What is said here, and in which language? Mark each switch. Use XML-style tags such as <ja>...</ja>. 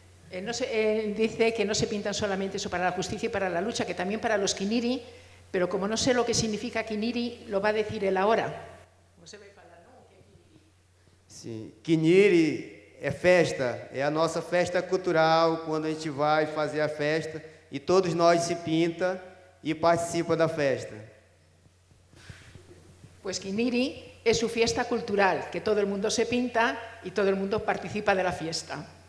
<es>Él dice que no se pintan solamente eso para la justicia y para la lucha, que también para los Kiniri, pero como no sé lo que significa Kiniri, lo va a decir él ahora.</es> <pt>Você vai falar, não? O que é Kiniri? Sim, Kiniri é festa, é a nossa festa cultural, quando a gente vai fazer a festa e todos nós se pinta e participa da festa.</pt> <es>Pues Kiniri es su fiesta cultural, que todo el mundo se pinta y todo el mundo participa de la fiesta.</es>